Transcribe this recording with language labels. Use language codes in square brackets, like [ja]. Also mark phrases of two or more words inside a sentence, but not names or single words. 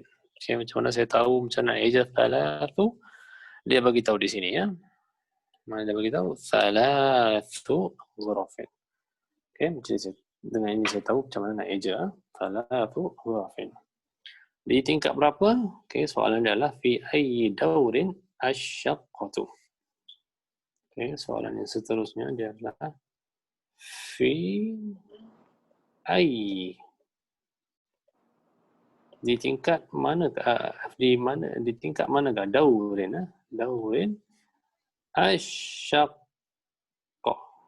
[ms] Okay, macam mana saya tahu macam nak eja thalathu? Dia bagi tahu di sini ya. Mana dia bagi tahu? [ar] ثلاث غرف. [ms] Okay, dengan ini saya tahu macam mana nak eja [ar] ثلاث غرف. [ms] Di tingkat berapa? Okay, soalan dia adalah [ar] في أي دور الشقة. [ms] Okay, soalan yang seterusnya dia adalah [ar] في أي, [ms] di tingkat mana, di tingkat manakah [ar] دور، دور الشقة.